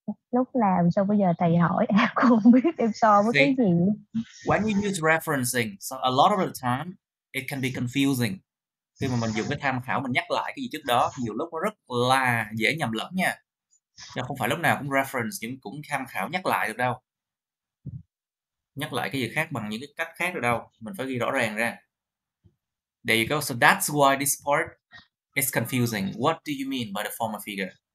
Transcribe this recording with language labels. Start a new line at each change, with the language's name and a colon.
Vietnamese: Lúc làm xong bây giờ thầy hỏi em cũng không biết em so với cái gì.
English: When you use referencing, so a lot of the time it can be confusing.
Vietnamese: Khi mà mình dùng cái tham khảo, mình nhắc lại cái gì trước đó, nhiều lúc nó rất là dễ nhầm lẫn nha. Chứ không phải lúc nào cũng reference, cũng tham khảo nhắc lại được đâu. Nhắc lại cái gì khác bằng những cái cách khác được đâu. Mình phải ghi rõ ràng ra.
English: There you go. So that's why this part is confusing. What do you mean by the former figure?